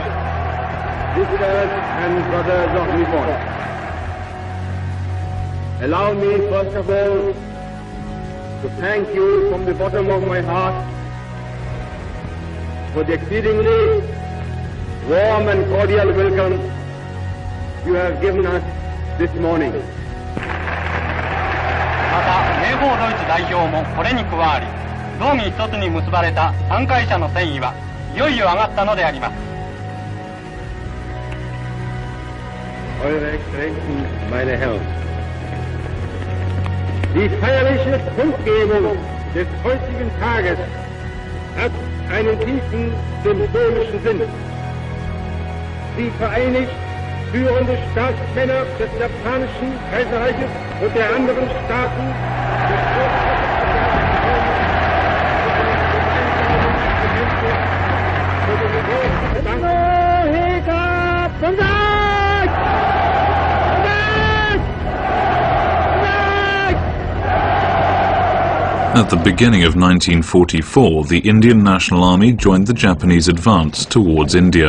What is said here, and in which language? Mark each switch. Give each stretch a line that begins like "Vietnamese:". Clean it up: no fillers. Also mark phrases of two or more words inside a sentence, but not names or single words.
English: Visitors and brothers of Nippon, allow me first of all to thank you from the bottom of my heart for the exceedingly warm and cordial welcome you have given us this morning.
Japanese: また名邦ドイツ代表もこれに加わり、道義一つに結ばれた参会者の戦意はいよいよ上がったのであります。
German: Eure Exzellenzen, meine Herren, die feierliche Kundgebung des heutigen Tages hat einen tiefen symbolischen Sinn. Sie vereinigt führende Staatsmänner des japanischen Kaiserreiches und der anderen Staaten
English: At the beginning of 1944, the Indian National Army joined the Japanese advance towards India.